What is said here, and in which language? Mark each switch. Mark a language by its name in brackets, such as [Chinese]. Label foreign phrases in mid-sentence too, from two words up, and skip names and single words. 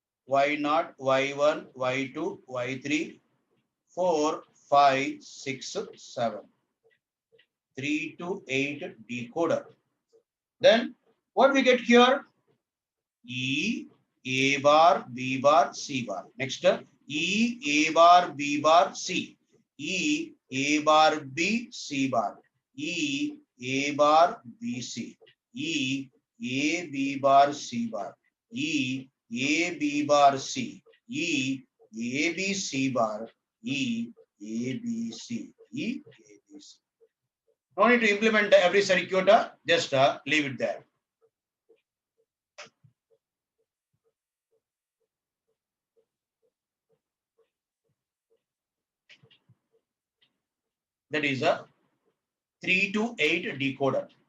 [English] Y0, Y1, Y2, Y3, 4, 5, 6, 7. 3 to 8 decoder. Then what we get here? E, A bar, B bar, C bar. Next, E, A bar, B bar, C. E, A bar, B, C bar. E, A bar, B, C. E, A, B bar, C bar. E, A, B bar, C. E, A, B, C bar. E, A, B, C. E, A, B, C. No need to implement every circuit, just leave it there. That is a 3 to 8 decoder.